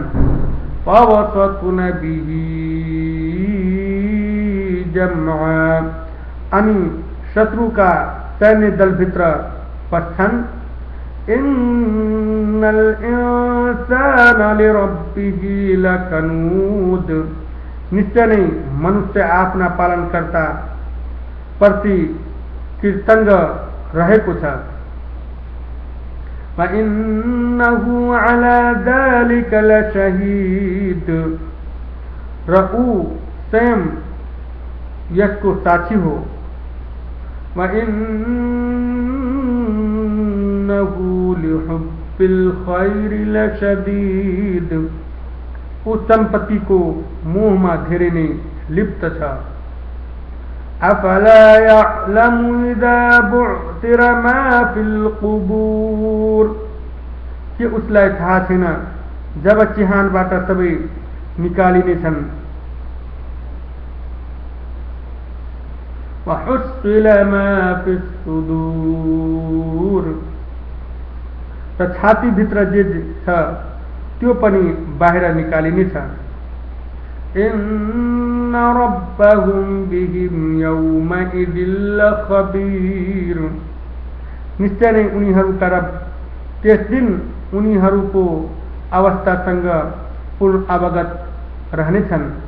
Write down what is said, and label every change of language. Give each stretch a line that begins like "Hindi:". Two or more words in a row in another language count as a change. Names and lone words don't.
Arabic: فوسطن به جمعا,
Nepali: अनि शत्रुका सैन्य दलभित्र पस्छन्।
Arabic: إن الإنسان لربه لكنود,
Nepali: निश्चय नै मनुष्य आफ्ना पालनकर्ता प्रति कृतज्ञ रहेको छ।
Arabic: و إنه على ذلك لشهيد,
Nepali: र ऊ स्वयं यसको साक्षी हो।
Arabic: و إنه لحب الخير لشديد,
Nepali: ऊ संपत्ति को मोहमा धेरै नै लिप्त छ।
Arabic: أفلا يعلم إذا بعثر ما في القبور,
Nepali: के उसलाई थाहा छैन जब चिहानबाट सबै निकालिनेछन्।
Arabic: و حصل ما في الصدور,
Nepali: र छातीभित्र जे छ त्यो पनि बाहिर निकालिनेछ।
Arabic: إن ربهم بهم يومئذ لخبير,
Nepali: निश्चय नै उनीहरूका रब त्यस दिन उनीहरूको अवस्थासँग पूर्ण अवगत रहनेछन्।